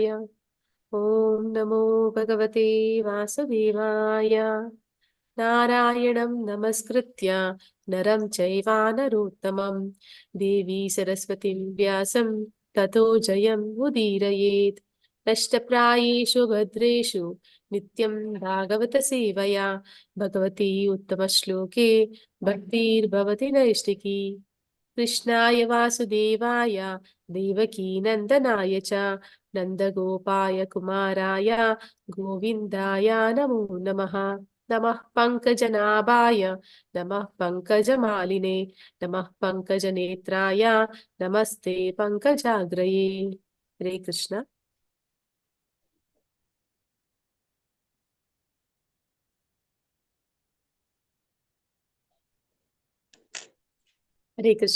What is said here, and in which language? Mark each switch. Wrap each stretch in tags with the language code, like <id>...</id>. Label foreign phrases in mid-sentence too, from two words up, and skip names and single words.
<sa>ಓಂ ನಮೋ ಭಗವತೆ ವಾಸುದೇವಾಯ. ನಾರಾಯಣಂ ನಮಸ್ಕೃತ್ಯ ನರಂ ಚೈವ ನರೋತ್ತಮಂ ದೇವಿ ಸರಸ್ವತಿಂ ವ್ಯಾಸಂ ತತೋ ಜಯಂ ಉದೀರಯೇತ್. ನಷ್ಟಪ್ರಾಯೇಷು ಭದ್ರೇಷು ನಿತ್ಯಂ ಭಾಗವತ ಸೇವಯಾ ಭಗವತಿ ಉತ್ತಮ ಶ್ಲೋಕೆ ಭಕ್ತಿರ್ಭವತಿ ನೈಷ್ಠಿಕಿ. ಕೃಷ್ಣಾಯ ವಾಸುದೇವಾಯ ದೇವಕೀ ನಂದನಾಯ ಚ ನಂದಗೋಪಾಯ ಕುಮಾರಾಯ ಗೋವಿಂದಾಯ ನಮೋ ನಮಃ. ನಮಃ ಪಂಕಜನಾಭಾಯ ನಮಃ ಪಂಕಜಮಾಲಿನೇ ನಮಃ ಪಂಕಜನೇತ್ರಾಯ ನಮಸ್ತೆ ಪಂಕಜಾಗ್ರಯೇ. ಹರೇ ಕೃಷ್ಣ. ಹರೇ ಕೃಷ್ಣ.</sa>